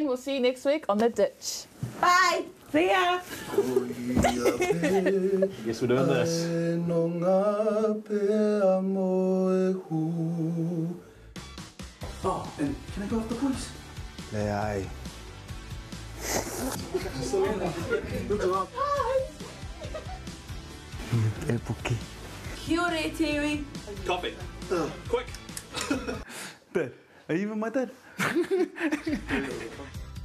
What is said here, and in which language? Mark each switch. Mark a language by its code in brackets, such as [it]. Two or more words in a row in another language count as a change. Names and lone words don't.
[en] We'll see you next week on The Ditch. Bye. See ya. Guess we're doing this. Oh, and can I go off the voice? Aye. [mi] Kia ora, te iwi. [en] Coffee. Quick. Dad, are you even my dad?